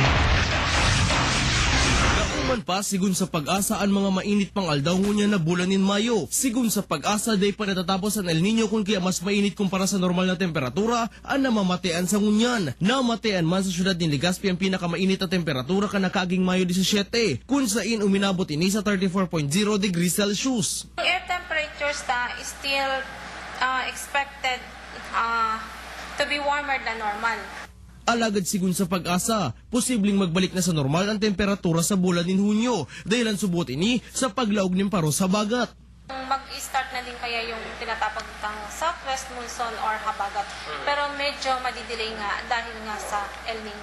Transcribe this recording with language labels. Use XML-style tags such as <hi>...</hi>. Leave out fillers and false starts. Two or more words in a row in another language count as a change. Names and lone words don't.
<bik>Nauman pa sigun sa pag-asa ang mga mainit pang aldaw niya na bulan in Mayo. Sigun sa pag-asa day pa natatapos ang El Nino kung kaya mas mainit kumpara sa normal na temperatura ang namamatean sa ngunyan. Namamatean man sa syudad ni Legazpi ang pinakamainit na temperatura ka nakaging Mayo 17, kung saan uminabot ini sa 34.0 degrees Celsius.</bik> <en>Air temperatures is still expected to be warmer than normal.</en> <bik>Alagad sigun sa pag-asa, posibleng magbalik na sa normal ang temperatura sa bulan ng Hunyo dahil ang subot ini sa paglaog ng paro sa bagat.</bik> <tl>Mag-start na din kaya yung tinatapag ng</tl> <en>southwest monsoon</en> <tl>or habagat. Pero medyo madidelay nga dahil nga sa El Nino.</tl>